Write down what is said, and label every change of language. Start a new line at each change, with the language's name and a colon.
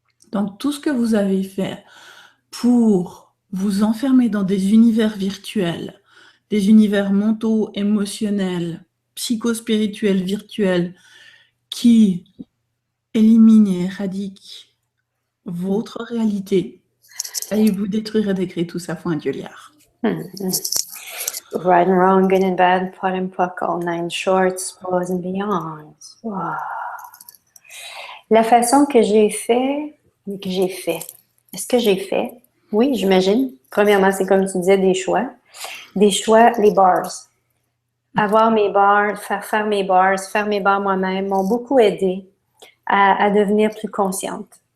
French: Donc tout ce que vous avez fait pour vous enfermer dans des univers virtuels, des univers mentaux, émotionnels, psychospirituels, virtuels, qui éliminent et éradiquent votre réalité, allez vous détruire et décrire tout ça, point un gueuliard.
English: Right and wrong, good and bad, pot and puck, all nine shorts, boys and beyond. Wow.
French: La façon que j'ai fait, est-ce que j'ai fait? Oui, j'imagine. Premièrement, c'est comme tu disais, des choix. Des choix, les bars. Avoir mes bars, faire mes bars moi-même m'ont beaucoup aidé à devenir plus consciente.